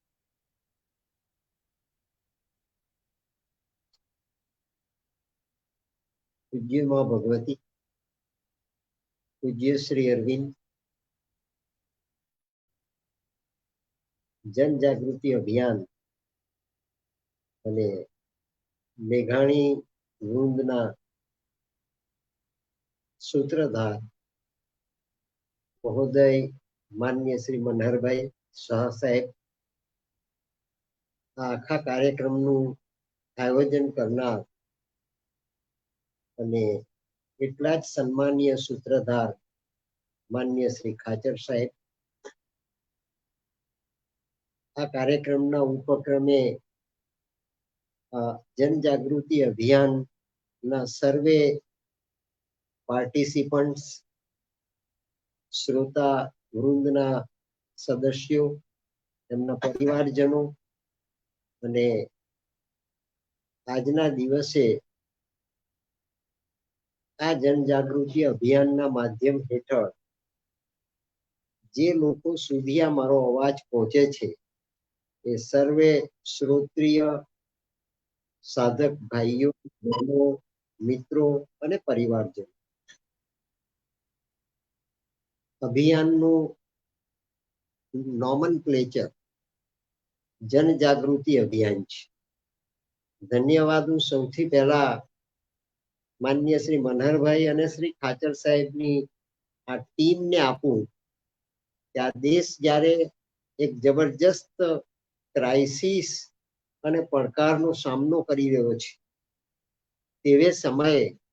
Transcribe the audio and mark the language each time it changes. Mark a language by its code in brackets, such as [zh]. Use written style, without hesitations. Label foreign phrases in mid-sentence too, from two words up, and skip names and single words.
[gu] પૂજ્ય મા ભગવતી, પૂજ્ય શ્રી અરવિંદ જન જાગૃતિ અભિયાન અને મેઘાણી વૃંદના સૂત્રધાર મહોદય માન્ય શ્રી મનહરભાઈ શાહ સાહેબ, આ આખા કાર્યક્રમનું આયોજન કરનાર અને એટલા જ સન્માનીય સૂત્રધાર માન્ય શ્રી ખાચર સાહેબ, આ કાર્યક્રમના ઉપક્રમે જનજાગૃતિ અભિયાન ના સર્વે પાર્ટિસિપન્ટ્સ, શ્રોતા વૃંદના સદસ્યો, એમના પરિવારજનો અને આજના દિવસે આ જનજાગૃતિ અભિયાન ના માધ્યમ હેઠળ જે લોકો સુધી આ મારો અવાજ પહોંચે છે એ સર્વે શ્રોત્રિય સાધક ભાઈઓ, બહેનો, મિત્રો અને પરિવારજનો અભિયાનનું નોમેનક્લેચર જનજાગૃતિ અભિયાન છે. ધન્યવાદ હું સૌથી પહેલા માન્ય શ્રી મનહરભાઈ અને શ્રી ખાચર સાહેબની આ ટીમને આપું કે આ દેશ જ્યારે એક જબરજસ્ત ક્રાઇસિસ અને પડકારનો સામનો કરી રહ્યો છે તેવે સમયે